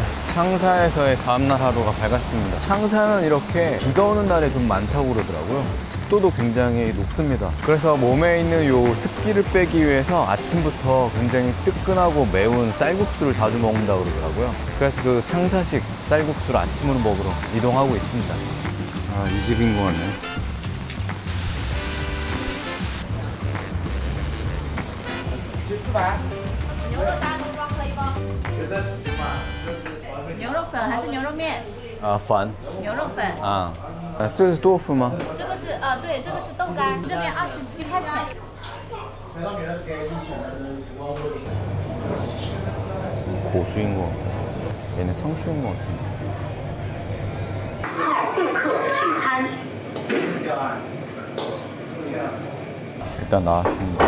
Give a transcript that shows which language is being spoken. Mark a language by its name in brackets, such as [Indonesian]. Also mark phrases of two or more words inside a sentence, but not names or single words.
[Korean] 창사에서의 다음날 하루가 밝았습니다. 창사는 이렇게 비가 오는 날이 좀 많다고 그러더라고요. 습도도 굉장히 높습니다. 그래서 몸에 있는 요 습기를 빼기 위해서 아침부터 굉장히 뜨끈하고 매운 쌀국수를 자주 먹는다고 그러더라고요. 그래서 그 창사식 쌀국수를 아침으로 먹으러 이동하고 있습니다. 아, 이 집인 것 같네. [Chinese] 牛肉粉还是牛肉面？饭。牛肉粉。这个是豆腐吗？这个是对，这个是豆干，这边27块钱。 [Korean] 고수인 것 같아. 얘네 상추인 것 같아. 일단 나왔습니다.